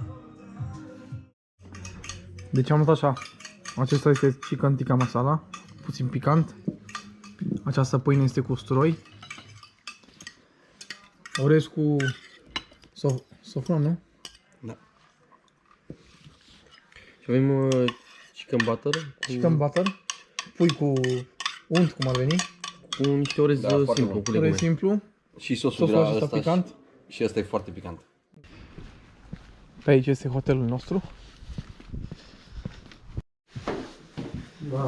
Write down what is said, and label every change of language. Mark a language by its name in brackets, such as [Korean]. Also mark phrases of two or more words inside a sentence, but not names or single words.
[Romanian] Deci am luat așa. Acesta este [English] chicken tikka masala, [Romanian] puțin picant. Această pâine este cu usturoi. Orez cu sofron, nu? Da. Și avem [English] chicken butter. Chicken butter. [Romanian] Pui cu unt, cum ar veni. Cu niște orez simplu. Cu legume. Orez simplu. Și sosul Sosul acesta picant. Și ăsta e foarte picant. Pe aici este hotelul nostru. Da,